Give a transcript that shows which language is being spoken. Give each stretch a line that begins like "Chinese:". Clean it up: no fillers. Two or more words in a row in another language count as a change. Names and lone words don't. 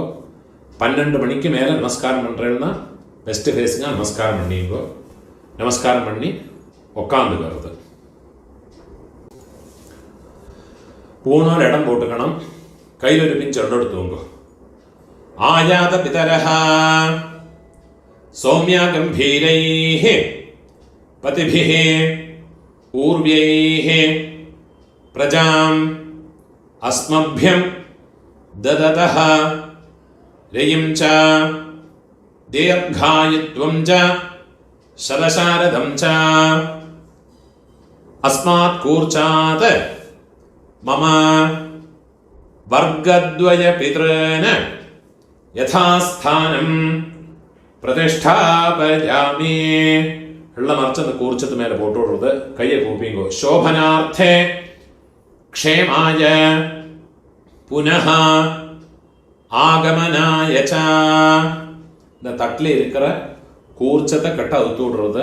Tamil: 12 மணிக்கு மேலே நமஸ்காரம் பண்ணுறேன்னா
English: west facing
Tamil: நமஸ்காரம் பண்ணிங்கோ. நமஸ்காரம் பண்ணி உக்காந்துக்கிறது. பூணால் இடம் போட்டுக்கணும். கையில் ஒரு பிஞ்சு எடுத்துவங்கோ.
Sanskrit: आयात पितरः सौम्या गंभीरैः पतिभिः पूर्व्यैः प्रजाम् अस्मभ्यं ददतः रयिं च दीर्घायुत्वं च शतशारदं च अस्मात् कूर्चात् मम वर्गद्वय पितॄन् यथास्थानं प्रतिष्ठापयामि.
Tamil: எள்ள மறைச்சு அந்த கூர்ச்சத்து மேல போட்டு விடுறது. கையை கூப்பிங்கோ.
Sanskrit: शोभनार्थे क्षेमाय पुनः आगमनाय च.
Tamil: இந்த தட்டில் இருக்கிற கூர்ச்சத்தை கட்ட அவுத்து விடுறது.